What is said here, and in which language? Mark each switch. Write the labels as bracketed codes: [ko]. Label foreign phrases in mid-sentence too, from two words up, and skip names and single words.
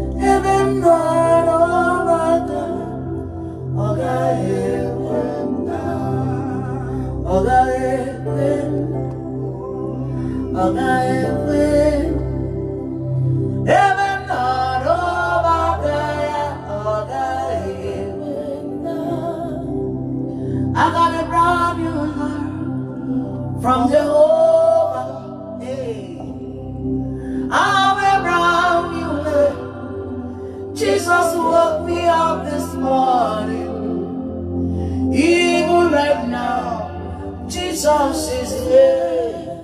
[ig] Ebe m nọrọ maka ọ gaghị ekwe m daa. Ọ gaghị ekwe m. Ọ gaghị ekwe m. Ebe m nọrọ maka ya, ọ gaghị ekwe m daa. [en] I got a brand new heart from Jehovah. Hey. I have a brand new heart. Jesus woke me up this morning. Even right now, Jesus is here.